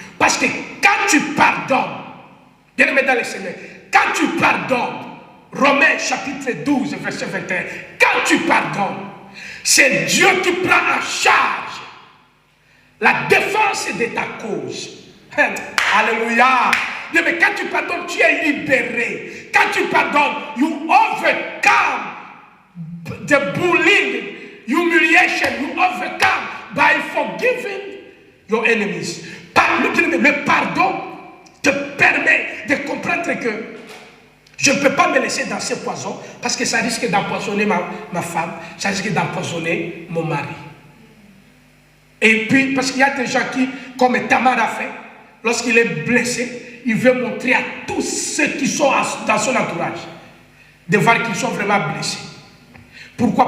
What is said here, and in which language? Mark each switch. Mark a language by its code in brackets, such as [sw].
[fr] Parce que quand tu pardonnes, bien aimé dans le Seigneur, quand tu pardonnes, Romains chapitre 12, verset 21, quand tu pardonnes, c'est Dieu qui prend en charge la défense de ta cause. Alléluia. Mais quand tu pardonnes, tu es libéré. Quand tu pardonnes, [en] you overcome the bullying, humiliation, you overcome by forgiving your enemies. [fr] Le pardon te permet de comprendre que je ne peux pas me laisser dans ce poison parce que ça risque d'empoisonner ma femme, ça risque d'empoisonner mon mari. Et puis, parce qu'il y a des gens qui, comme Tamar a fait, lorsqu'il est blessé, il veut montrer à tous ceux qui sont dans son entourage de voir qu'ils sont vraiment blessés. Pourquoi?